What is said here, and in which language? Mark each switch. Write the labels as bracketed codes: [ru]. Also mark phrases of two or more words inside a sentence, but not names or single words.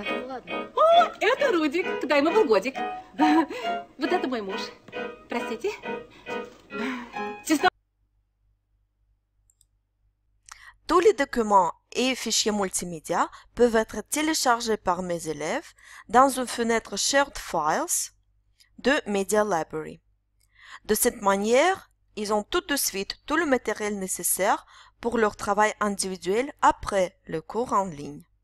[ru] Ладно. О, это Рудик. Когда ему был годик. Вот это мой муж. Простите. [fr] Tous les documents et fichiers multimédia peuvent être téléchargés par mes élèves dans une fenêtre [en] Shared Files [fr] de Media Library. De cette manière, ils ont tout de suite tout le matériel nécessaire pour leur travail individuel après le cours en ligne.